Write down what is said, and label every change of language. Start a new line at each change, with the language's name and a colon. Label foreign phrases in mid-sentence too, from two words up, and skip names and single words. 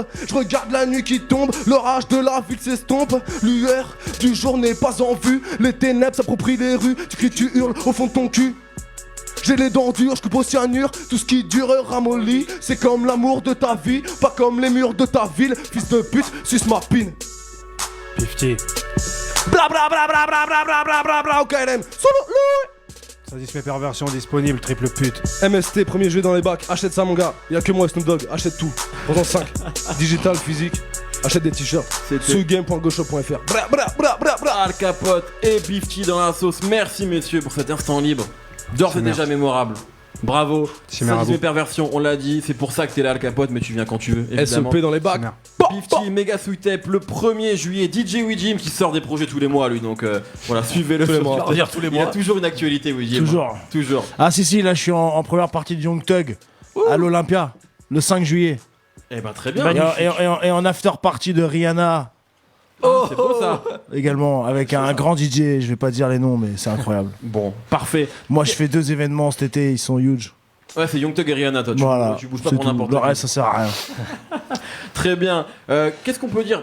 French: Je regarde la nuit qui tombe, l'orage de la ville s'estompe. Lueur du jour n'est pas en vue, les ténèbres s'approprient les rues. Tu cries, tu hurles au fond de ton cul. J'ai les dents dures, je coupe au cyanure. Tout ce qui dure ramollit. C'est comme l'amour de ta vie, pas comme les murs de ta ville. Fils de pute, suce ma pine. Bifty. Bla bla bla bla bla bla bla bla bla bla, OKLM. Ça dit mes perversions disponibles, triple pute. MST, premier jeu dans les bacs, achète ça mon gars. Y'a que moi et Snoop Dogg, achète tout. Prends-en 5. Digital, physique, achète des t-shirts. Sugame.goshop.fr. Bra bra bra bra bra. Al Capote et Bifty dans la sauce. Merci messieurs pour cet instant libre. D'ores et déjà mémorable. Bravo. Ça dit mes perversions, on l'a dit. C'est pour ça que t'es là Al Capote, mais tu viens quand tu veux. Évidemment. SEP dans les bacs. Bifty, Mega Sweet Tape, le 1er juillet. DJ Widim qui sort des projets tous les mois lui, donc voilà, suivez-le. Tous les mois. Il y a toujours une actualité Widim. Toujours. Ah si, là je suis en première partie de Young Thug à l'Olympia, le 5 juillet. Eh ben très bien. Et en after party de Rihanna. C'est beau ça. Également, avec un grand DJ, je vais pas dire les noms, mais c'est incroyable. Bon, parfait. Moi je fais 2 événements cet été, ils sont huge. Ouais, c'est Young Thug et Rihanna, toi. Tu bouges pas pour n'importe quoi. quoi. Le reste, ça sert à rien. Très bien. Qu'est-ce qu'on peut dire?